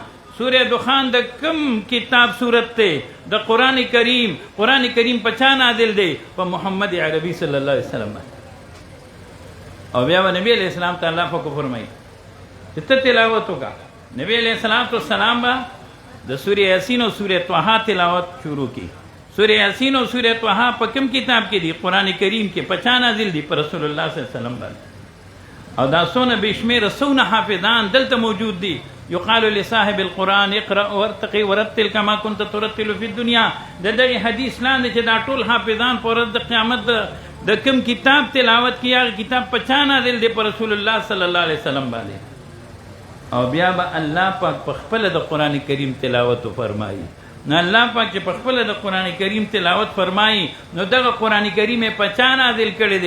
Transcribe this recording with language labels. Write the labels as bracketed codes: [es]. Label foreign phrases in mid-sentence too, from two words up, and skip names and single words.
[ps] سورہ دخان د کم کتاب صورت ته د قرآن کریم. قرآن کریم په چا نازل دی؟ په محمد عربي [ar] صلی الله علیه وسلم. [ps] او بیا به نبی [ar] علیہ السلام [ps] ته الله پاک فرمایي چې ته تلاوت وکړه. نبی [ar] علیہ السلام [ps] به د سورہ یاسین او سورہ طه تلاوت شروع کی. سورہ یاسین او سورہ طه په کوم کتاب کې دي؟ قرآن کریم کې. په چا نازل دي؟ په رسول الله [ar] صلی الله علیه وسلم [ps] باندې. او دا څونه بشمیره څونه حافظان دلته موجود دي. [ar] یقال لصاحب القرآن اقرأ وارتقي ورتل كما كنت ترتل في الدنيا. [ps] د دغه حدیث لاندې چې دا ټول حافظان په ورځ د قیامت د کوم کتاب تلاوت کی، هغه کتاب په چا نازل دی؟ په رسول الله [ar] صلی الله علیه وسلم [ps] باندې. او بیا به الله پاک په خپل د قرآن کریم تلاوت فرمایي. نو الله پاک چې په خپل د قرآن کریم تلاوت فرمایي، نو دغه قرآن کریم په چا نازل کړی دی؟